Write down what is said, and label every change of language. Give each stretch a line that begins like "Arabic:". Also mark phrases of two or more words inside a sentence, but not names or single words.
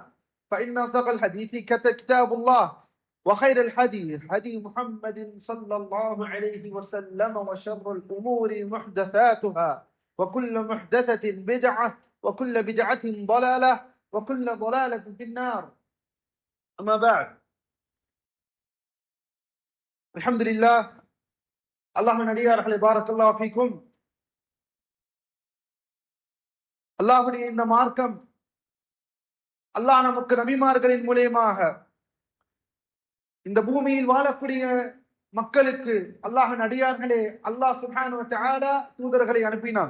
Arabic: فإن أصدق الحديث كتاب الله، وخير الحديث هدي محمد صلى الله عليه وسلم، وشر الأمور محدثاتها، وكل محدثة بدعة، وكل بدعة ضلالة، وكل ضلالة في النار. أما بعد، الحمد لله. اللهم நடிகார்களே بارك الله فيكم.
Tamil: அல்லாஹ்வுடைய இந்த மார்க்கம் அல்லாஹ் நமக்கு நபிமார்களின் மூலமாக இந்த பூமியில் வாழக்கூடிய மக்களுக்கு அல்லாஹ்வின் அடியார்களே
Arabic: الله سبحانه وتعالى
Tamil: தூதர்களை அனுப்பினான்.